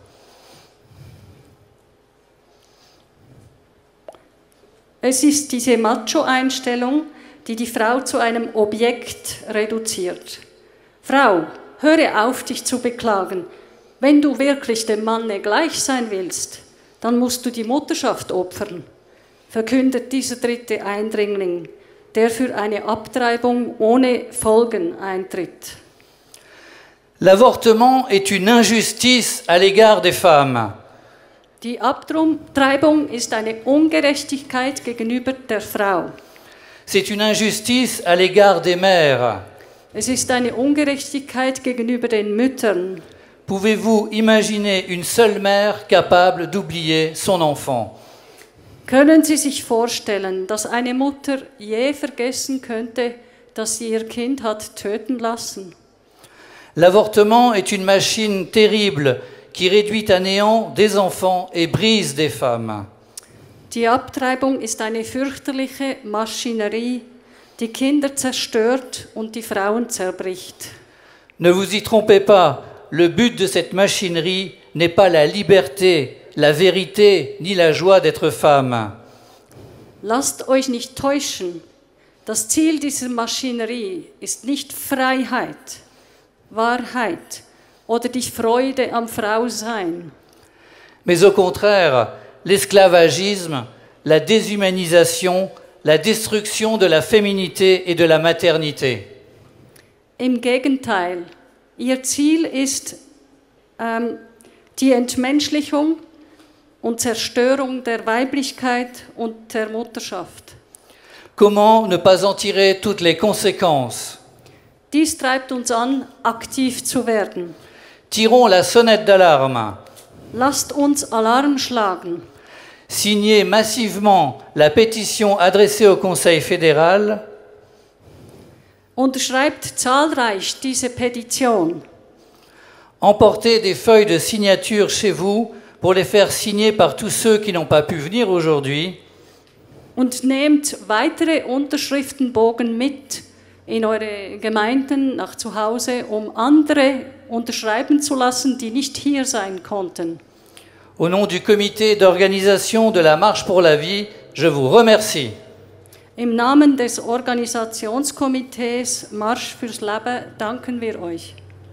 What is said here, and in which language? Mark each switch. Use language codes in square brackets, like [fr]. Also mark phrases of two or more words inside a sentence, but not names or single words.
[de] Es ist diese Macho-Einstellung, die die Frau zu einem Objekt reduziert. Frau, höre auf, dich zu beklagen. Wenn du wirklich dem Manne gleich sein willst, dann musst du die Mutterschaft opfern, verkündet dieser dritte Eindringling, der für eine Abtreibung ohne Folgen eintritt. [fr] L'avortement est une injustice à l'égard des femmes. [de] Die Abtreibung ist eine Ungerechtigkeit gegenüber der Frau. [fr] C'est une injustice à l'égard des mères. [de] Es ist eine Ungerechtigkeit gegenüber den Müttern. [fr] Pouvez-vous imaginer une seule mère capable d'oublier son enfant? [de] Können Sie sich vorstellen, dass eine Mutter je vergessen könnte, dass sie ihr Kind hat töten lassen? [fr] L'avortement est une machine terrible qui réduit à néant des enfants et brise des femmes. [de] Die Abtreibung ist eine fürchterliche Maschinerie, die Kinder zerstört und die Frauen zerbricht. [fr] Ne vous y trompez pas, le but de cette machinerie n'est pas la liberté, la vérité, ni la joie d'être femme. [de] Lasst euch nicht täuschen. Das Ziel dieser Maschinerie ist nicht Freiheit, Wahrheit oder die Freude am Frausein. [fr] Mais au contraire, l'esclavagisme, la déshumanisation, la destruction de la féminité et de la maternité. [de] Im Gegenteil, ihr Ziel ist die Entmenschlichung und Zerstörung der Weiblichkeit und der Mutterschaft. [fr] Comment ne pas en tirer toutes les conséquences? [de] Dies treibt uns an, aktiv zu werden. [fr] Tirons la sonnette d'alarme. [de] Lasst uns Alarm schlagen. [fr] Signez massivement la pétition adressée au Conseil fédéral. [de] Unterschreibt zahlreich diese Petition. [fr] Emportez des feuilles de signature chez vous pour les faire signer par tous ceux qui n'ont pas pu venir aujourd'hui. [de] Und nehmt weitere Unterschriftenbogen mit in eure Gemeinden nach zu Hause, um andere unterschreiben zu lassen, die nicht hier sein konnten. [fr] Au nom du comité d'organisation de la Marche pour la Vie, je vous remercie. [de] Im Namen des Organisationskomitees Marsch fürs Leben danken wir euch.